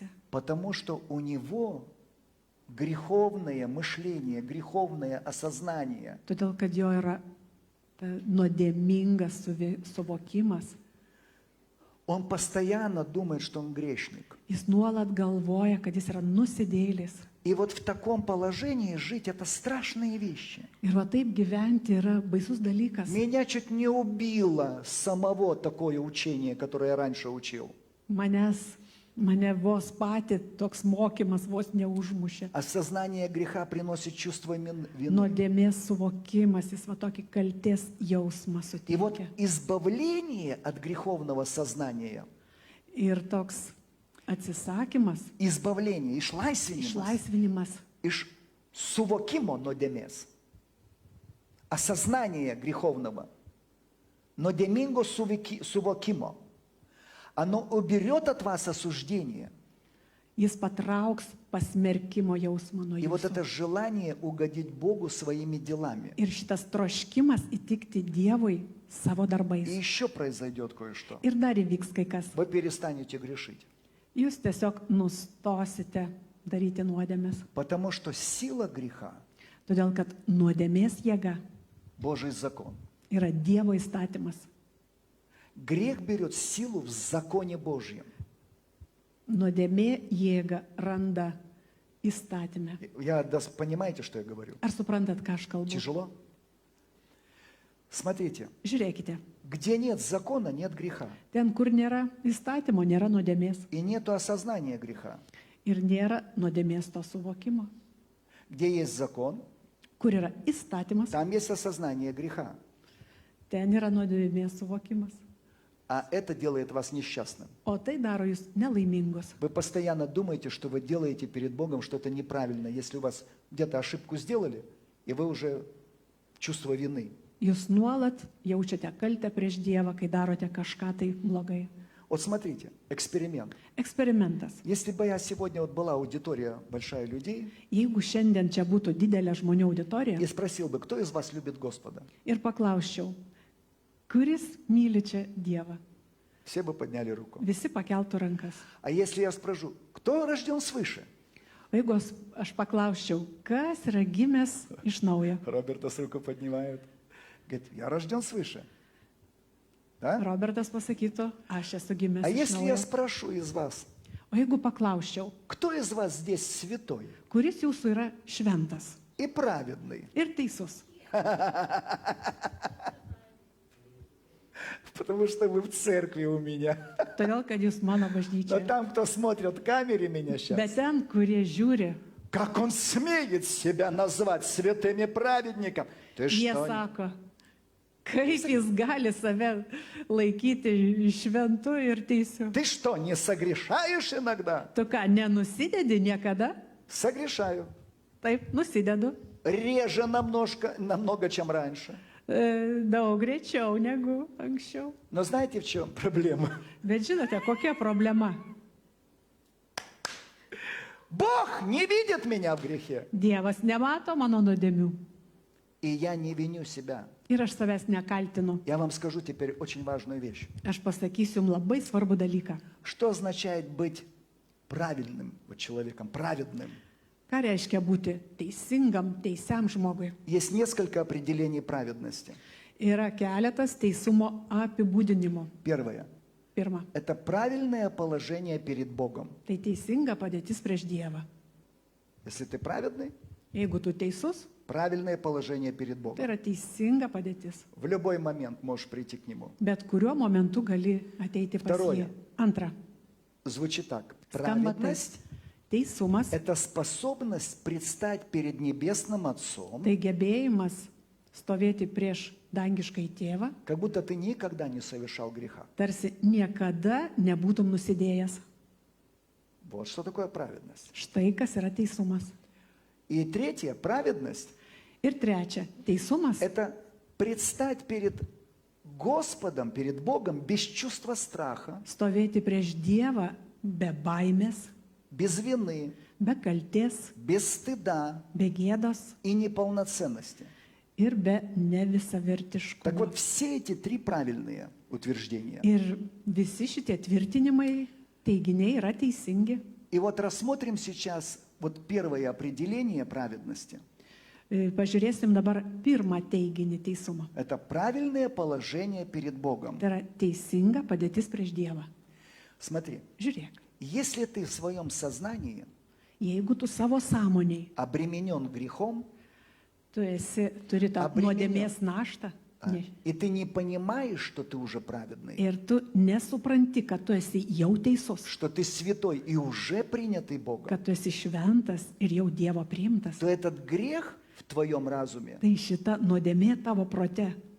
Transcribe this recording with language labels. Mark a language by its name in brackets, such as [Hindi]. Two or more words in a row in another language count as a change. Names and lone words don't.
[Russian] потому что у него греховное мышление, греховное осознание. [Lithuanian] Todėl, kad jo yra ta nuodėmingas suvokimas. [Russian] Он постоянно думает, что он грешник. [Lithuanian] Jis nuolat galvoja, kad jis yra nusidėjėlis. [Russian] И вот в таком положении жить — это страшные вещи. [Lithuanian] Ir va taip gyventi yra baisus dalykas. [Russian] Меня чуть не убило самого такое учение, которое я раньше учил. [Lithuanian] Mane vos pati toks mokymas vos neužmušė. [Russian] Осознание греха приносит чувство вины. [Lithuanian] Nuodėmės suvokimas, jis va tokį kalties jausmą [Russian] И вот [Lithuanian] suteikia. [Russian] избавление от греховного сознания, [Lithuanian] Ir toks atsisakymas, [Russian] избавление, [Lithuanian] išlaisvinimas, iš suvokimo nuodėmės, [Russian] осознание греховного, [Lithuanian] nuodėmingo suvokimo, [Russian] оно уберет от вас осуждение. [Lithuanian] jis patrauks pasmerkimo jausmą nuo [Russian] И вот это [Lithuanian] jūsų. [Russian] желание угодить Богу своими делами. [Lithuanian] Ir šitas troškimas įtikti Dievui savo [Russian] И [Lithuanian] darbais. [Russian] еще произойдет кое-что. [Lithuanian] Ir dar įvyks kai kas. [Russian] Вы перестанете грешить. [Lithuanian] Jūs tiesiog nustosite daryti nuodėmės. [Russian] Потому что сила греха [Lithuanian] Todėl, kad nuodėmės jėga – [Russian] Божий закон. [Lithuanian] yra Dievo įstatymas. [Russian] Грех берет силу в законе Божьем. [Lithuanian] Nuodėmė jėga randa įstatymę. [Russian] Понимаете, что я говорю? [Lithuanian] Ar suprantat, ką aš kalbu? [Russian] Тяжело? Смотрите, [Lithuanian] Žiūrėkite, [Russian] где нет закона, нет греха. [Lithuanian] ten, kur nėra įstatymo, nėra nuodėmės. [Russian] И нету осознания греха. [Lithuanian] Ir nėra nuodėmės to suvokimo. [Russian] Где есть закон, [Lithuanian] Kur yra įstatymas, [Russian] там есть осознание греха. [Lithuanian] ten yra nuodėmės suvokimas. [Russian] А это делает вас несчастным. [Lithuanian] O tai daro jūs nelaimingus. [Russian] Вы постоянно думаете, что вы делаете перед Богом что-то неправильно. Если у вас где-то ошибку сделали, и вы уже чувство вины. [Lithuanian] Jūs nuolat jaučiate kaltę prieš Dievą, kai darote kažką tai blogai. [Russian] Вот смотрите, эксперимент. [Lithuanian] Eksperimentas. [Russian] Если бы я сегодня, вот была аудитория большая людей, [Lithuanian] Jeigu šiandien čia būtų didelė žmonių auditorija [Russian] и спросил бы, кто из вас любит Господа? [Lithuanian] ir paklausčiau, kuris myli čia Dievą, [Russian] Все бы подняли руку. [Lithuanian] visi pakeltų rankas. [Russian] А если я спрошу, кто рожден свыше? [Lithuanian] O jeigu aš paklausčiau, kas yra gimęs iš naujo, [Russian] Робертас руку поднимает. Говорит, я рожден свыше. Да? [Lithuanian] Robertas pasakytų, aš esu gimęs [Russian] А [Lithuanian] iš [Russian] если я [Lithuanian] naujo. [Russian] спрошу из вас, [Lithuanian] O jeigu paklausčiau, [Russian] кто из вас здесь святой [Lithuanian] kuris jūsų yra šventas [Russian] и праведный? [Lithuanian] ir teisus, [Russian] Потому что вы в церкви у меня. [Lithuanian] todėl kad jūs mano [Russian] Но [Lithuanian] bažnyčioje. [Russian] там, кто смотрит в камере меня сейчас, [Lithuanian] Bet ten, kurie žiūri, [Russian] как он смеет себя назвать святым и праведником? Ты [Lithuanian] jie [Russian] что? [Lithuanian] sako, kaip jis gali save laikyti šventu ir teisiu. [Russian] Ты что, не согрешаешь иногда? [Lithuanian] Tu ką, nenusidedi niekada? [Russian] Согрешаю. [Lithuanian] Taip, nusidedu. [Russian] Реже намного, чем раньше. [Lithuanian] Daug greičiau negu anksčiau. [Russian] Но знаете, в чем проблема? [Lithuanian] Bet žinote, kokia problema? [Russian] Бог не видит меня в грехе. [Lithuanian] Dievas nemato mano nuodėmių. [Russian] И я не виню себя. [Lithuanian] Ir aš savęs nekaltinu. [Russian] Я вам скажу теперь очень важную вещь. [Lithuanian] Aš pasakysiu jums labai svarbų dalyką. [Russian] Что означает быть правильным человеком, праведным? [Lithuanian] Ką reiškia būti teisingam, teisiam žmogui? [Russian] Есть несколько определений праведности. [Lithuanian] Yra keletas teisumo apibūdinimų. [Russian] Первое. [Lithuanian] Pirma, [Russian] Это правильное положение перед Богом. [Lithuanian] tai teisinga padėtis prieš Dievą. [Russian] Если ты праведный, [Lithuanian] Jeigu tu teisus, [Russian] правильное положение перед [Lithuanian] tai [Russian] Богом. [Lithuanian] yra teisinga padėtis. [Russian] В любой момент можешь прийти к Нему. [Lithuanian] Bet kuriuo momentu gali ateiti pas [Russian] Vtaroje. [Lithuanian] jį. Antra, [Russian] Звучит так. [Lithuanian] skamba taip. [Russian] Праведность [Lithuanian] Teisumas [Russian] – это способность предстать перед Небесным Отцом, [Lithuanian] tai gebėjimas stovėti prieš dangiškai tėvą, [Russian] как будто ты никогда не совершал греха. [Lithuanian] tarsi niekada nebūtum nusidėjęs. [Russian] Вот что такое праведность. [Lithuanian] Štai kas yra teisumas. [Russian] И третье, праведность [Lithuanian] Ir trečia, teisumas – [Russian] это предстать перед Господом, перед Богом без чувства страха, [Lithuanian] stovėti prieš Dievą be baimės, [Russian] без вины, [Lithuanian] be kaltės, [Russian] без stыда [Lithuanian] be gėdos [Russian] и неполноценности. [Lithuanian] ir be [Russian] Так [Lithuanian] nevisavertiškumo. [Russian] вот, все эти три правильные утверждения. [Lithuanian] Ir visi šitie tvirtinimai, teiginiai yra teisingi. [Russian] И вот рассмотрим сейчас вот первое определение праведности. [Lithuanian] Pažiūrėsim dabar pirmą teiginį teisumo. [Russian] Это правильное положение перед Богом. [Lithuanian] Tai yra teisinga padėtis prieš Dievą. [Russian] Смотри, [Lithuanian] Žiūrėk, [Russian] если ты в своем сознании [Lithuanian] jeigu tu savo sąmoniai, [Russian] обременен грехом, [Lithuanian] turi tą Abriminio. nuodėmės naštą [Russian] и ты не понимаешь, что ты уже праведный, [Lithuanian] ir tu nesupranti, kad tu esi jau teisus, [Russian] что ты святой и уже принятый Богом, [Lithuanian] kad tu esi šventas ir jau Dievo priimtas, [Russian] то этот грех в твоем разуме, [Lithuanian] tai šita nuodėmė tavo prote,